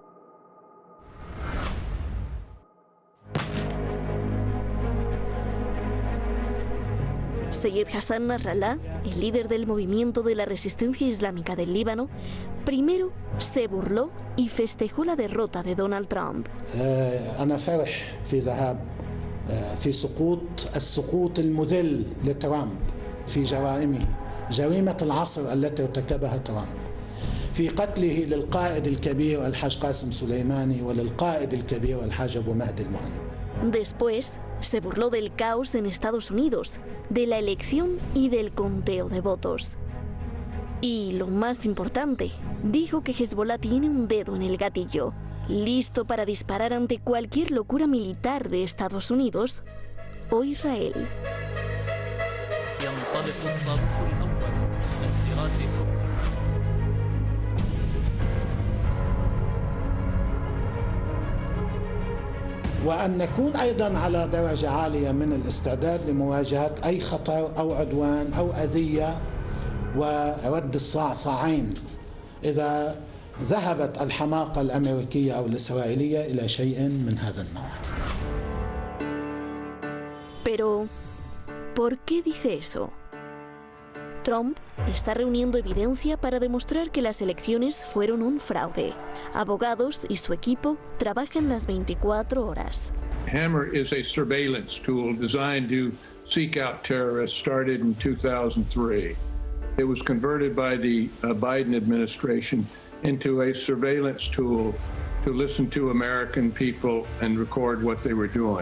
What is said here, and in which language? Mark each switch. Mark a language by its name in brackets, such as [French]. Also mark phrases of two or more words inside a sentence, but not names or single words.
[Spanish] Seyed Hassan Nasrallah, el líder del movimiento de la resistencia islámica del Líbano, primero se burló y festejó la derrota de Donald Trump. [Arabic] أنا فرح في ذهاب في السقوط المذل لترامب في جرائمه جريمة العصر التي ارتكبها ترامب في قتله للقائد الكبير الحاج قاسم سليماني وللقائد الكبير الحاج أبو مهدي المهندس. [Spanish] Después, se burló del caos en Estados Unidos, de la elección y del conteo de votos. Y lo más importante, dijo que Hezbollah tiene un dedo en el gatillo, listo para disparar ante cualquier locura militar de Estados Unidos o Israel. [Arabic] وأن نكون أيضاً على درجة عالية من الاستعداد لمواجهة أي خطر أو عدوان أو أذية ورد الصعصعين إذا ذهبت الحماقة الأمريكية أو الإسرائيلية إلى شيء من هذا النوع. [Spanish] Pero, ¿por qué dice eso? Trump está reuniendo evidencia para demostrar que las elecciones fueron un fraude. Abogados y su equipo trabajan las 24 horas. [English] Hammer is a surveillance tool designed to seek out terrorists, started in 2003. It was converted by the Biden administration into a surveillance tool to listen to American people and record what they were doing.